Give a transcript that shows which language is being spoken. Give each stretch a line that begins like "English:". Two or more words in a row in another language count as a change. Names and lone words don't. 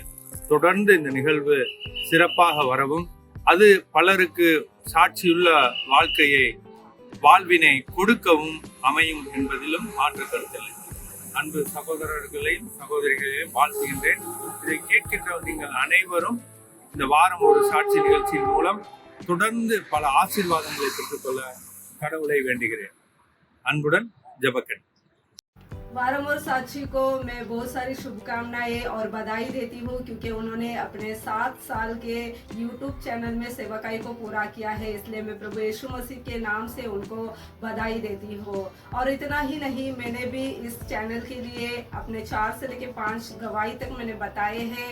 Tamil: தொடர்ந்து இந்த நிகழ்வு சிறப்பாக வரவும் அது பலருக்கு சாட்சியுள்ள வாழ்வினை கொடுக்கவும் அமையும் என்பதிலும் மாற்று கருத்தில்லை. அன்பு சகோதரர்களையும் சகோதரிகளையும் வாழ்த்துகின்றேன். இதை கேட்கின்ற நீங்கள் அனைவரும் இந்த வாரம் ஒரு சாட்சி நிகழ்ச்சியின் மூலம் தொடர்ந்து பல ஆசீர்வாதங்களை பெற்றுக்கொள்ள கடவுளை வேண்டுகிறேன். அன்புடன் ஜெபக்கன்.
Hindi: वारम और साक्षी को मैं बहुत सारी शुभकामनाएं और बधाई देती हूँ, क्योंकि उन्होंने अपने 7 साल के YouTube चैनल में सेवकाई को पूरा किया है। इसलिए मैं प्रभु यीशु मसीह के नाम से उनको बधाई देती हूँ। और इतना ही नहीं, मैंने भी इस चैनल के लिए अपने 4 से लेकर 5 गवाही तक मैंने बताए हैं।